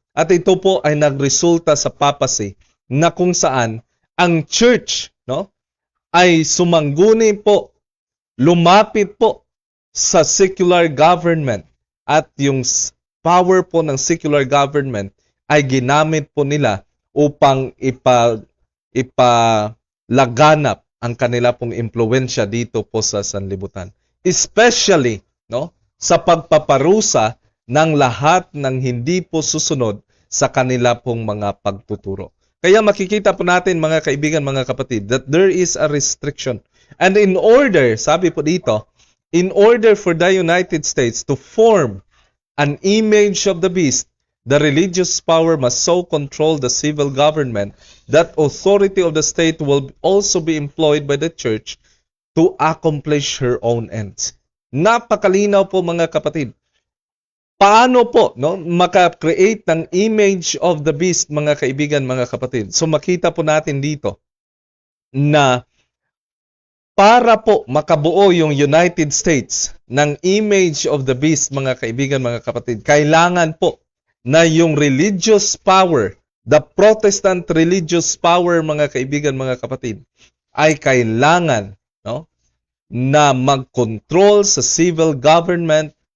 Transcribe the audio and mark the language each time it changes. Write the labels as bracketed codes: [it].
[tl] At ito po ay nagresulta sa papacy, na kung saan ang church, no, ay sumangguni po, lumapit po sa secular government, at yung power po ng secular government ay ginamit po nila upang ipalaganap ang kanila pong impluwensya dito po sa sanlibutan. Especially, no, sa pagpaparusa ng lahat ng hindi po susunod sa kanila pong mga pagtuturo. Kaya makikita po natin, mga kaibigan, mga kapatid, [en] that there is a restriction. And in order, [tl] sabi po dito, [en] in order for the United States to form an image of the beast, the religious power must so control the civil government that authority of the state will also be employed by the church to accomplish her own ends. [tl] Napakalinaw po, mga kapatid. Paano po, no, maka-create ng image of the beast, mga kaibigan, mga kapatid? So makita po natin dito na para po makabuo yung United States ng image of the beast, mga kaibigan, mga kapatid, kailangan po na yung religious power, [en] the Protestant religious power, [tl] mga kaibigan, mga kapatid, ay kailangan, no, na mag-control sa civil government,